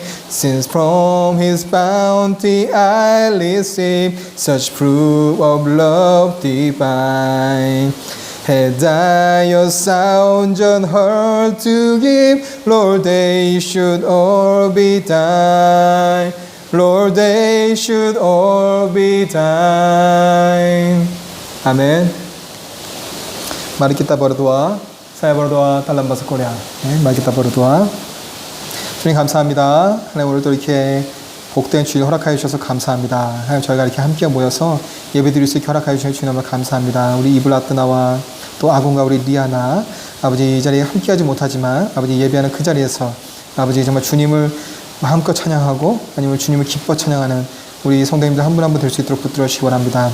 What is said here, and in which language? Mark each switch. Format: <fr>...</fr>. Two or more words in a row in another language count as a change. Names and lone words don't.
<en>Since from His bounty I receive such proof of love divine. Had I a thousand heart to give, Lord, they should all be thine. Lord, they should all be thine.</en> <id>Amin. Mari kita berdoa. Saya berdoa dalam bahasa Korea. mari kita berdoa.</id> <ko>주님 감사합니다. 하나님 오늘도 이렇게 복된 주일 허락하여 주셔서 감사합니다. 하나님 저희가 이렇게 함께 모여서 예배 드릴 수 있게 허락하여 주신 주님을 감사합니다. 우리 이블라트나와 또 아군과 우리 리아나 아버지 이 자리에 함께하지 못하지만 아버지 예배하는 그 자리에서 아버지 정말 주님을 마음껏 찬양하고 아니면 주님을 기뻐 찬양하는 우리 성도님들 한 분 한 분 될 수 있도록 붙들어 주시기 바랍니다.</ko>